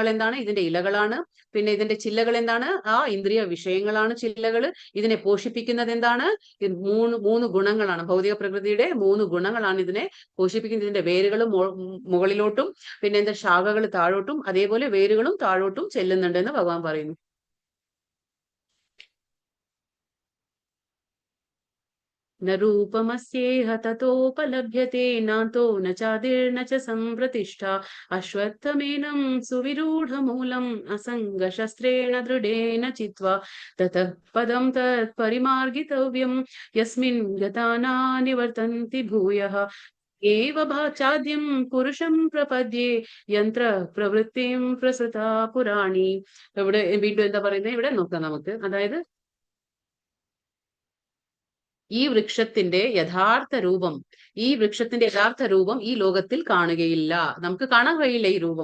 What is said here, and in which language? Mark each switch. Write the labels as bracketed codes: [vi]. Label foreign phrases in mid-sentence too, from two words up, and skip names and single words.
[ml] എന്താണ് ഇതിന്റെ ഇലകളാണ്. പിന്നെ ഇതിന്റെ ചില്ലകൾ എന്താണ്? ആ ഇന്ദ്രിയ വിഷയങ്ങളാണ് ചില്ലകൾ. ഇതിനെ പോഷിപ്പിക്കുന്നത് എന്താണ്? മൂന്ന് ഗുണങ്ങളാണ്. ഭൗതിക പ്രകൃതിയുടെ 3 ഗുണങ്ങളാണ് ഇതിനെ പോഷിപ്പിക്കുന്നത്. ഇതിന്റെ വേരുകൾ മുകളിലോട്ടും, പിന്നെ എന്താ ശാഖകൾ താഴോട്ടും, അതേപോലെ വേരുകളും താഴോട്ടും ചെല്ലുന്നുണ്ടെന്ന് ഭഗവാൻ പറയുന്നു. [sa] न रूपमस्येह ततोपलभ्यते नान्तो न चादिर्न च सम्प्रतिष्ठा अश्वत्थमेनं सुविरूढमूलम् असङ्गशस्त्रेण दृढेन चित्वा ततः पदं तत्परिमार्गितव्यं यस्मिन् गता न निवर्तन्ति भूयः एव चाद्यं पुरुषं प्रपद्ये യന്ത്ര പ്രവൃത്തിം പ്രസൃത പുരാണി. [ml] ഇവിടെ വീണ്ടും എന്താ പറയുന്നത്? ഇവിടെ നോക്കാം നമുക്ക്. അതായത് ഈ വൃക്ഷത്തിന്റെ യഥാർത്ഥ രൂപം ഈ ലോകത്തിൽ കാണുകയില്ല. നമുക്ക് കാണാൻ കഴിയില്ല ഈ രൂപം.